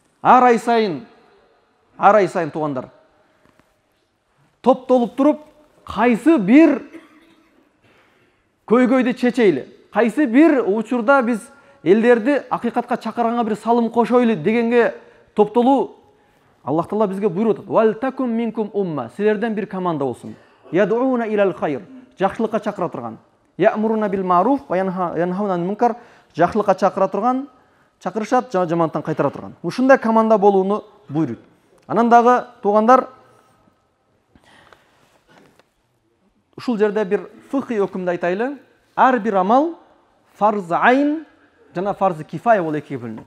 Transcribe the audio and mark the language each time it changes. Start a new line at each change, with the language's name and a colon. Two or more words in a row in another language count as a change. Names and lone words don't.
Kyrgyz: Ар ай сайын ар ай сайын туғандар топтолуп туруп, кайсы бир көйгөйдү чечейли, кайсы бир учурда биз элдерди акыйкатка чакырганга бир салым кошойлу дегенге топтолуу Аллах Таала бизге буйруп атат.
Arabic: ولتكن منكم أمة,
Kyrgyz: силерден бир команда болсун.
Arabic: يدعون إلى الخير,
Kyrgyz: жакшылыкка чакыра турган.
Arabic: يأمرون بالمعروف وينهون عن المنكر,
Kyrgyz: жакшылыкка чакыра турган, чакырышат, жамандыктан кайтара турган. Ушундай команда болууну буйруйт. Анан дагы туугандар, ушул жерде бир фикhi өкүмдү айтайлы. Ар бир амал фарз айн жана фарз кифая болуп экиге бөлүнөт.